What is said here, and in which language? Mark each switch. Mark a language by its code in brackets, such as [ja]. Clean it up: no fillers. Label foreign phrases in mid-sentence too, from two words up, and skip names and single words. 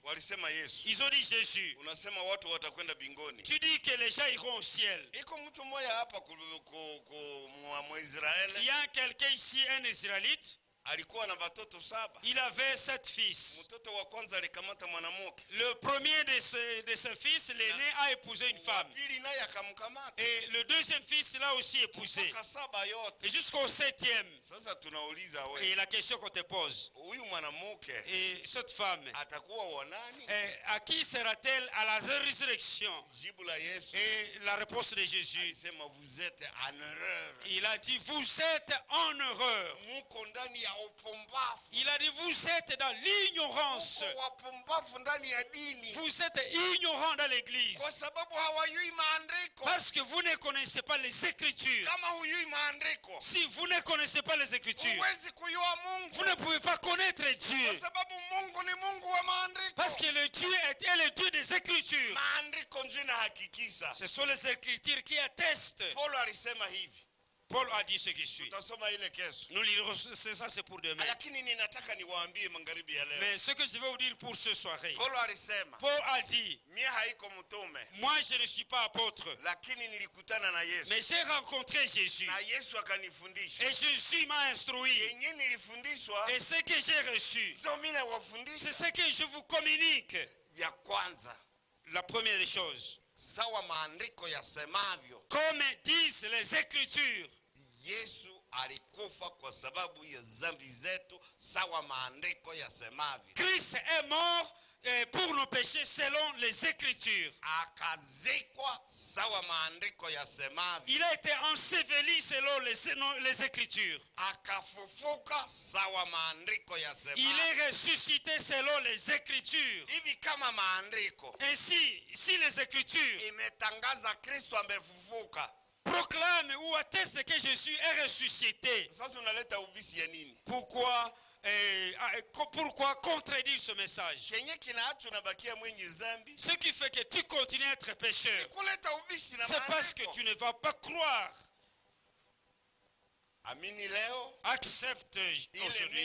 [sw] walisema Yesu, [fr] Ils ont dit, Jésus, [sw] unasema watu watakwenda bingoni. [fr] tu dis que les gens iront au ciel. [sw] Iko mtu mmoja hapa mwa [fr] Il Israeli y a quelqu'un ici, un Israélite, [sw] alikuwa na watoto 7. [fr] il avait 7 fils. [sw] Mtoto wa kwanza alikamata mwanamke, [fr] Le premier de ses fils, l'aîné, a épousé une [sw] wa [fr] femme. [sw] pili naye akamkamata, [fr] Et le deuxième fils l'a aussi épousé. [sw] mpaka 7 yote. [fr] Et jusqu'au 7e. [sw] Sasa tunauliza [fr] Et [sw] we, [fr] la question qu'on te pose, [sw] huyu mwanamke [fr] et cette femme, [sw] atakuwa wa nani? [fr] à qui sera-t-elle à la résurrection? [sw] Jibu la Yesu [fr] Et la réponse de Jésus, alisema vous êtes en erreur, il a dit, vous êtes en erreur. [sw] muko ndani ya upumbavu, [fr] Il a dit, vous êtes dans l'ignorance. [sw] muko wapumbavu ndani ya dini, [fr] Vous êtes ignorant dans l'église. [sw] kwa sababu hawajui maandiko. [fr] Parce que vous ne connaissez pas les Écritures. [sw] Kama hujui maandiko, [fr] Si vous ne connaissez pas les Écritures, [sw] huwezi kujua Mungu, [fr] vous ne pouvez pas connaître [sw] kwa [fr] Dieu. [sw] sababu Mungu ni Mungu wa maandiko. [fr] Parce que le Dieu est le Dieu des Écritures. [sw] Maandiko ndio inahakikisha. [fr] Ce sont les Écritures qui attestent. [sw] Paulo alisema hivi, [fr] Paul a dit ce qui suit. [sw] tutasoma ile kesho, [fr] Nous lirons ça, c'est pour demain. [sw] lakini ninataka niwaambie magharibi ya leo. [fr] Mais ce que je vais vous dire pour ce soirée, [sw] Paulo alisema, [fr] Paul a dit, [sw] mie haiko mtume, [fr] moi je ne suis pas apôtre, [sw] lakini nilikutana na Yesu [fr] mais j'ai rencontré Jésus. [sw] na Yesu akanifundisha. [fr] Et Jésus m'a instruit. [sw] Yenye nilifundishwa [fr] Et ce que j'ai reçu, [sw] ndio mimi [fr] c'est [sw] nawafundisha. [fr] ce que je vous communique. [sw] Ya kwanza, [fr] La première des choses, [sw] sawa maandiko yasemavyo, [fr] comme disent les Écritures, [sw] Yesu alikufa kwa sababu ya dhambi zetu, sawa maandiko yasemavyo. [fr] Christ est mort pour nos péchés selon les Écritures. [sw] Akazikwa sawa maandiko yasemavyo. [fr] Il a été enseveli selon les Écritures. [sw] Akafufuka sawa maandiko [fr] Il [sw] yasemavyo. [fr] est ressuscité selon les Écritures. [sw] Hivi kama maandiko [fr] Ainsi, si les Écritures [sw] imetangaza Kristo amefufuka, [fr] proclament ou attestent que Jésus est ressuscité, [sw] sasa unaleta ubisi ya nini? [fr] pourquoi pourquoi contredire ce message? Ce qui fait que tu continues à être pécheur, c'est parce que tu ne vas pas croire. Accepte aujourd'hui.